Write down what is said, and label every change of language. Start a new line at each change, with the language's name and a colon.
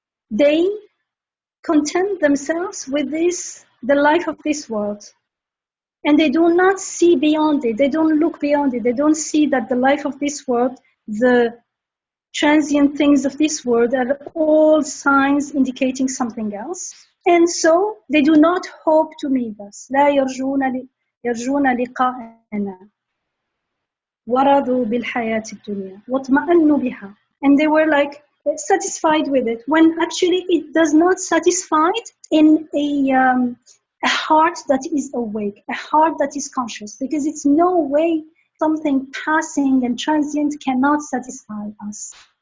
English: They content themselves with this, the life of this world. And they do not see beyond it. They don't look beyond it. They don't see that the life of this world, the transient things of this world are all signs indicating something else. And so they do not hope to meet us.
Arabic: لا يرجون لقاءنا ورضوا بالحياة الدنيا واطمأنوا بها.
English: And they were like satisfied with it, when actually it does not satisfy in a heart that is awake, a heart that is conscious, because it's no way something passing and transient cannot satisfy us.